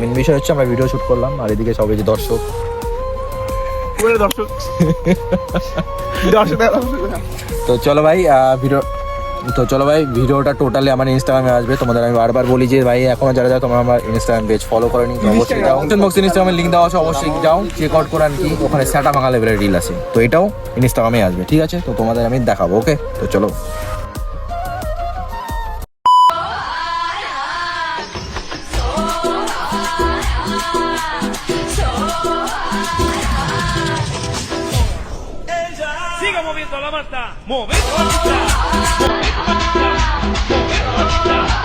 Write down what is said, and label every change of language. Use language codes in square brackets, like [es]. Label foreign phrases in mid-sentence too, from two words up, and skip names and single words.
[bn] মেন বিষয় হচ্ছে আমরা ভিডিও শুট করলাম, আর এদিকে সবাই যে দর্শক তো চলো ভাই ভিডিওটা টোটালি আমার ইনস্টাগ্রামে আসবে। তোমাদের আমি বারবার বলি যে ভাই এখনো যারা তোমরা আমার ইনস্টাগ্রাম পেজ ফলো করেনি তো অবশ্যই যাও, বক্সে ইনস্টাগ্রামের লিঙ্ক দেওয়া আছে, অবশ্যই যাও [en] check out [bn] করে। আর কি ওখানে সেটা বাংলা লেভেলের রিল আছে, তো এটাও ইনস্টাগ্রামে আসবে, ঠিক আছে। তো তোমাদের আমি দেখাবো, ওকে। তো চলো [es] Siga moviendo la manta, moviendo la manta, moviendo la manta, moviendo la manta.